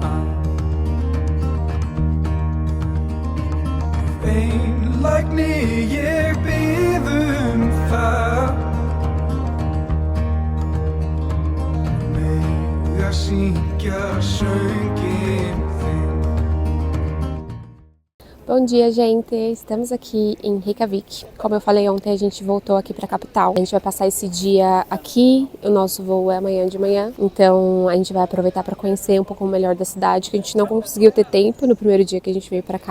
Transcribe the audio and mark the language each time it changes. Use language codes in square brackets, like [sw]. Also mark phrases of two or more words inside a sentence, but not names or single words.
[is] einlægni ég bið það mega syngja sönginn þinn. [pt] Bom dia, gente! Estamos aqui em Reykjavik. Como eu falei ontem, a gente voltou aqui para a capital. A gente vai passar esse dia aqui, o nosso voo é amanhã de manhã. Então a gente vai aproveitar para conhecer um pouco melhor da cidade, que a gente não conseguiu ter tempo no primeiro dia que a gente veio para cá.